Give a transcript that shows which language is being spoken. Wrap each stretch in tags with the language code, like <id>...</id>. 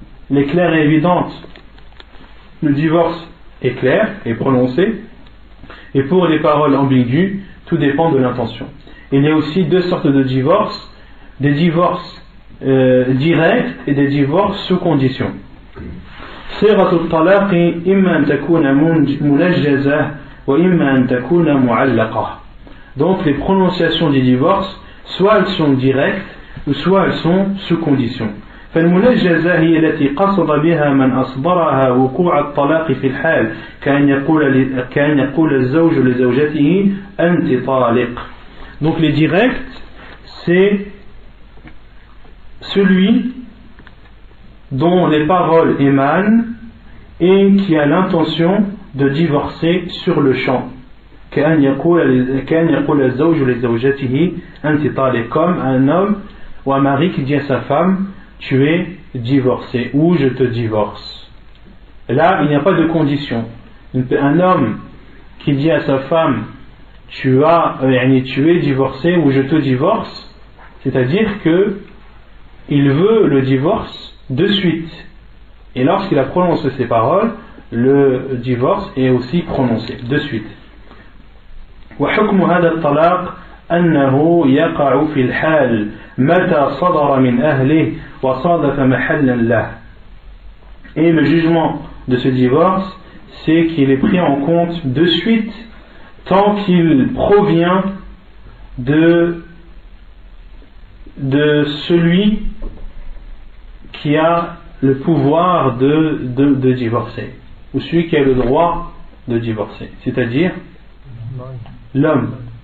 <fr>Les claires et évidentes, le divorce est clair et prononcé, et pour les paroles ambiguës, tout dépend de l'intention. Il y a aussi deux sortes de divorces, des divorces directs et des divorces sous condition.</fr> <ar>صيغة الطلاق إما أن تكون منجزة وإما أن تكون معلقة.</ar> <fr>Donc les prononciations du divorce, soit elles sont directes ou soit elles sont sous condition.</fr> <ar>فالمنجزة هي التي قصد بها من أصدرها وقوع الطلاق في الحال كأن يقول الزوج لزوجته أنت طالق.</ar> <fr>Donc les directs, c'est celui dont les paroles émanent et qui a l'intention de divorcer sur le champ.</fr> <ar>كأن يقول الزوج لزوجته أنت طالق,</ar> <fr>comme un homme ou un mari qui dit à sa femme tu es divorcé ou je te divorce. Là il n'y a pas de condition. Un homme qui dit à sa femme tu es divorcé ou je te divorce, c'est-à-dire que il veut le divorce de suite, et lorsqu'il a prononcé ces paroles, le divorce est aussi prononcé de suite.</fr> <ar>وحكم هذا الطلاق أنه يقع في الحال متى صدر من أهله وصادف محلا له.</ar> <fr>Et le jugement de ce divorce, c'est qu'il est pris en compte de suite tant qu'il provient de celui qui a le pouvoir de divorcer, ou celui qui a le droit de divorcer, c'est-à-dire l'homme.</fr>